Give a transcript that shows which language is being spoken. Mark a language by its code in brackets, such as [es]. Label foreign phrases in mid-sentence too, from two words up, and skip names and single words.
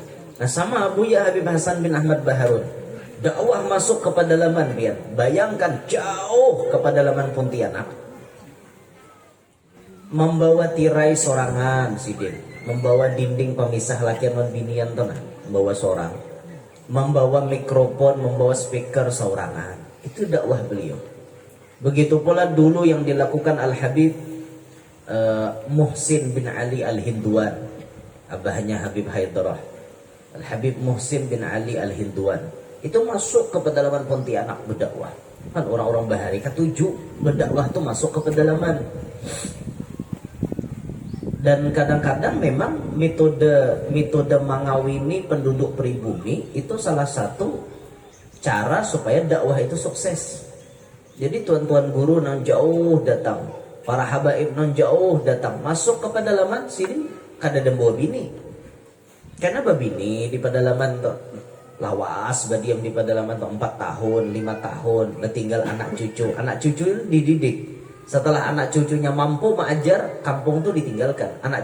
[bjn] Nah sama Buya Habib Hasan bin Ahmad Baharun dakwah masuk ke pedalaman biar bayangkan jauh ke pedalaman Pontianak membawa tirai sorangan sidin membawa dinding pemisah laki dan binian tuh nah membawa sorang membawa mikrofon membawa speaker sorangan itu dakwah beliau. [id] Begitu pula dulu yang dilakukan Al-Habib Muhsin bin Ali Al-Hinduan abahnya Habib Haidarah Al-Habib Muhsin bin Ali Al-Hinduan itu masuk ke pedalaman Pontianak berdakwah kan orang-orang bahari ketujuh berdakwah tuh masuk ke pedalaman dan kadang-kadang memang metode mengawini penduduk pribumi itu salah satu cara supaya dakwah itu sukses. [bjn] Jadi tuan-tuan guru nang jauh datang para habaib nang jauh datang masuk ke pedalaman sini kada dembawa bini karena babini di pedalaman tuh lawas badiam di [id] pedalaman tuh 4 tahun 5 tahun tinggal anak cucu dididik setelah anak cucunya mampu mengajar kampung tuh ditinggalkan anak